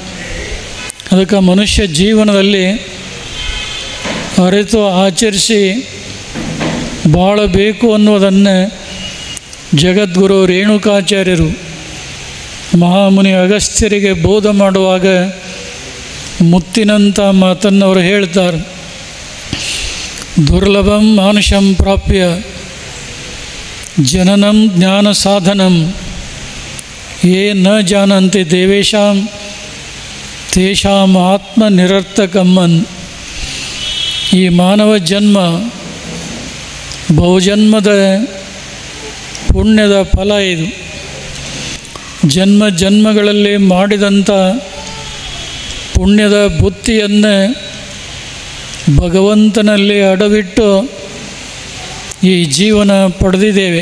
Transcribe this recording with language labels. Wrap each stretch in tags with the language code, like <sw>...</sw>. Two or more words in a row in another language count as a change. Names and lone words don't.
<kn>ಅದಕ್ಕೆ ಮನುಷ್ಯ ಜೀವನದಲ್ಲಿ ಅರಿತು ಆಚರಿಸಿ ಬಾಳಬೇಕು ಅನ್ನೋದನ್ನು ಜಗದ್ಗುರು ರೇಣುಕಾಚಾರ್ಯರು ಮಹಾಮುನಿ ಅಗಸ್ತ್ಯರಿಗೆ ಬೋಧ ಮಾಡುವಾಗ ಮುತ್ತಿನಂಥ ಮಾತನ್ನು ಅವರು ಹೇಳ್ತಾರೆ.</kn> <sa>ದುರ್ಲಭಂ ಮಾನುಷಂ ಪ್ರಾಪ್ಯ ಜನನಂ ಜ್ಞಾನ ಸಾಧನಂ ಯೇ ನ ಜಾನಂತಿ ದೇವೇಶಾಂ ತೇಷಾಂ ಆತ್ಮ ನಿರರ್ಥಕಮ್ಮನ್.</sa> <kn>ಈ ಮಾನವ ಜನ್ಮ ಬಹುಜನ್ಮದ ಪುಣ್ಯದ ಫಲ ಇದು. ಜನ್ಮ ಜನ್ಮಗಳಲ್ಲಿ ಮಾಡಿದಂಥ ಪುಣ್ಯದ ಬುತ್ತಿಯನ್ನು ಭಗವಂತನಲ್ಲಿ ಅಡವಿಟ್ಟು ಈ ಜೀವನ ಪಡೆದಿದ್ದೇವೆ.</kn>